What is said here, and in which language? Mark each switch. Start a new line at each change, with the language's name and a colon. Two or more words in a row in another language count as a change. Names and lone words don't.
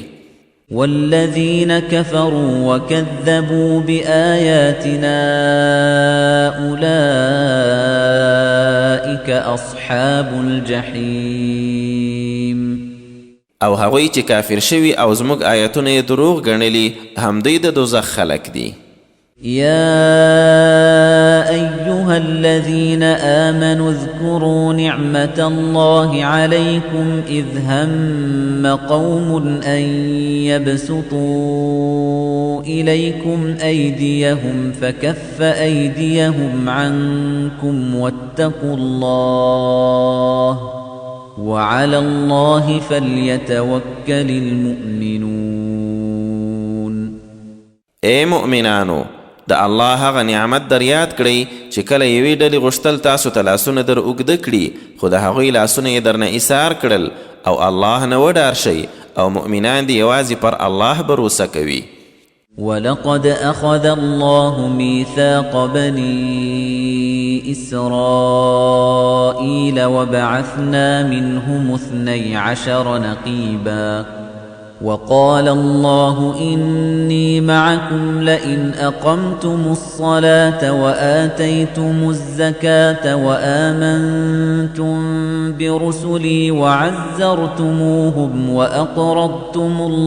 Arabic: والذين كفروا وكذبوا بآياتنا أولئك أصحاب الجحيم.
Pashto: او هغوی چې کافر شوي او زموږ آیتونه یې دروغ ګڼلي همدوی د دوزخ خلک دي.
Arabic: يا أيها الذين آمنوا اذكروا نعمة الله عليكم إذ هم قوم أن يبسطوا إليكم أيديهم فكف أيديهم عنكم واتقوا الله وعلى الله فليتوكل المؤمنون.
Pashto: اے مؤمنانو د الله هغه نعمت در یاد کړئ چې کله یوې ډلې غوښتل تاسو ته لاسونه در اوږده کړي خو د هغوی لاسونه یې درنه ایثار کړل او الله نه وډار شئ او مؤمنان دې یوازې پر الله بروسه کوي.
Arabic: ولقد أخذ الله ميثاق بني إسرائيل وبعثنا منهم 12 نقيباً وقال الله إني معكم لئن أقمتم الصلاة وآتيتم الزكاة وآمنتم برسلي وعزرتموهم وأقرضتم